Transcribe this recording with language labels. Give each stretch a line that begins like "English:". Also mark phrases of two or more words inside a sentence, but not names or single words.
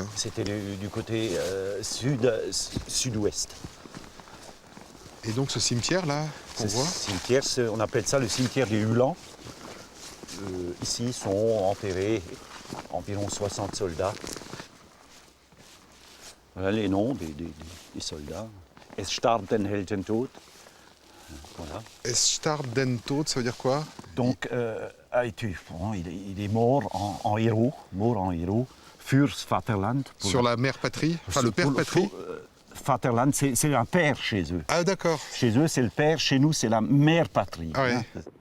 French: C'était du côté sud-ouest. Et donc ce cimetière-là, qu'on voit, Cimetière, on appelle ça le cimetière des Uhlans. Ici sont enterrés environ 60 soldats. Voilà les noms des soldats.
German: Es starb den Heldentod. Voilà. Es starb den Tod,
French: ça veut dire quoi? Donc, il est mort en héros,
German: fürs Vaterland.
French: Sur la mère patrie, enfin le père patrie. Vaterland, c'est un père chez eux. Ah d'accord. Chez eux, c'est le père, chez nous, c'est la mère patrie. Ah ouais. Hein.